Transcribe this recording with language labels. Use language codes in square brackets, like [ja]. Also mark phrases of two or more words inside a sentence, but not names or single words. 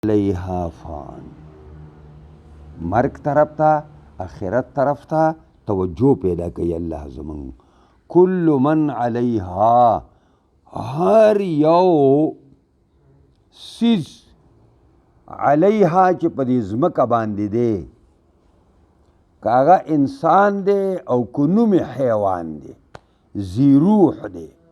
[ar] علیها فان. [ps] مرگ طرف تا آخرت طرف تا توجه پیدا کوي الله زمون. [ar] کل من علیها، [ps] هر یو سیز علیها چې په دې ځمکه باندې دی، که هغه انسان دی او که نوم حیوان دی، ذی روح دی.